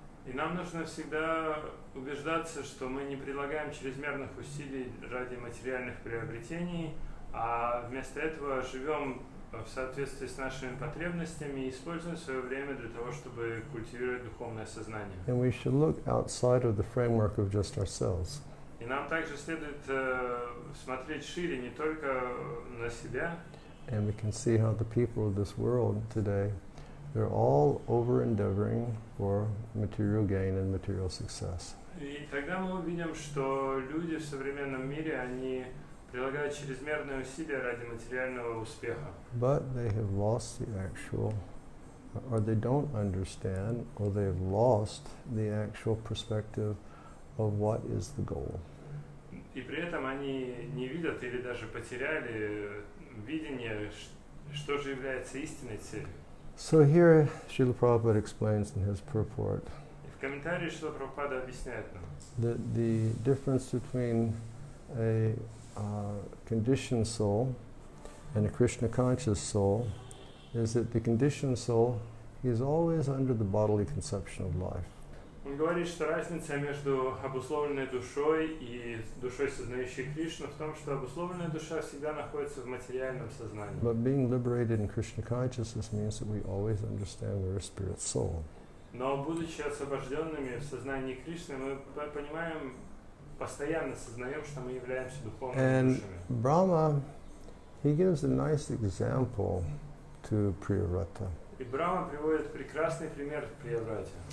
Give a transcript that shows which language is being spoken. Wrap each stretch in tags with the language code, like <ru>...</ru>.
<ru>И нам нужно всегда убеждаться, что мы не прилагаем чрезмерных усилий ради материальных приобретений, а вместо этого живем в соответствии с нашими потребностями и используем свое время для того, чтобы культивировать духовное сознание.</ru> <en>And we should look outside of the framework of just ourselves.</en> <ru>И нам также следует смотреть шире, не только на себя.</ru> <en>And we can see how the people of this world today, they're all over-endeavoring for material gain and material success.</en> <ru>И тогда мы увидим, что люди в современном мире, они прилагают чрезмерные усилия ради материального успеха.</ru> <en>But they have lost the actual, or they don't understand, or they have lost the actual perspective of what is the goal.</en> <ru>И при этом они не видят или даже потеряли видение, что же является истинной целью.</ru> <en>So here, Srila Prabhupada explains in his purport</en> <ru>И в комментарии Шрила Прабхупада объясняет нам,</ru> <en>that the difference between a conditioned soul and a Krishna conscious soul is that the conditioned soul is always under the bodily conception of life.</en> <ru>Он говорит, что разница между обусловленной душой и душой, сознающей Кришну, в том, что обусловленная душа всегда находится в материальном сознании.</ru> <en>But being liberated in Krishna consciousness means that we always understand we're a spirit soul.</en> <ru>Но будучи освобожденными в сознании Кришны, мы понимаем, постоянно сознаем, что мы являемся духовными</ru> <en>And</en> <ru>душами.</ru> <en>Brahma, he gives a nice example to Priyavrata.</en> <ru>И Брахма приводит прекрасный пример в Прияврате.</ru>